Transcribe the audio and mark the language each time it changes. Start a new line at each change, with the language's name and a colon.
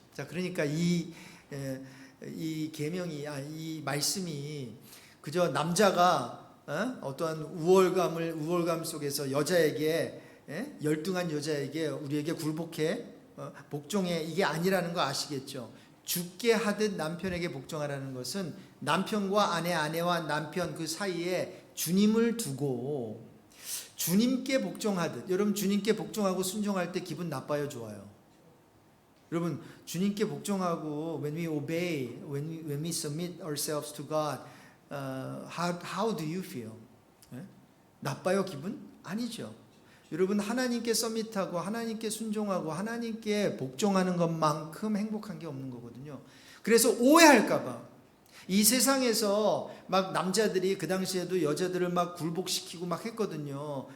Korean: 자, 그러니까 이 계명이, 이 말씀이 그저 남자가 어떠한 우월감 속에서 여자에게, 열등한 여자에게 우리에게 굴복해 복종해, 이게 아니라는 거 아시겠죠? 주께 하듯 남편에게 복종하라는 것은 남편과 아내와 남편 그 사이에 주님을 두고 주님께 복종하듯, 여러분 주님께 복종하고 순종할 때 기분 나빠요, 좋아요? 여러분, 주님께 복종하고
English: when we obey, when we submit ourselves to God, how do you feel?
Korean: 나빠요, 기분? 아니죠. 여러분, 하나님께 서밋하고 하나님께 순종하고 하나님께 복종하는 것만큼 행복한 게 없는 거거든요. 그래서 오해할까봐 이 세상에서 막 남자들이 그 당시에도 여자들을 막 굴복시키고 막 했거든요.